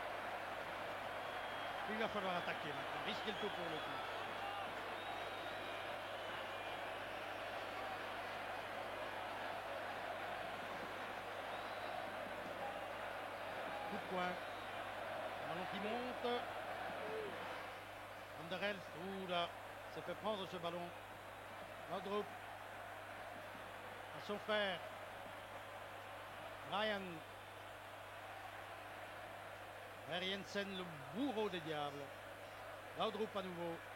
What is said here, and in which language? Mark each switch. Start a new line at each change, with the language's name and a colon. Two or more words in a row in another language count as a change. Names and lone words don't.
French: Il va falloir attaquer maintenant, risquer le coup pour le coup. Coup de poing. Le ballon qui monte. Van der Elst, oula, s'est fait prendre ce ballon. Laudrup à son frère. Ryan. Vers Jensen, le bourreau des diables. Laudrup à nouveau.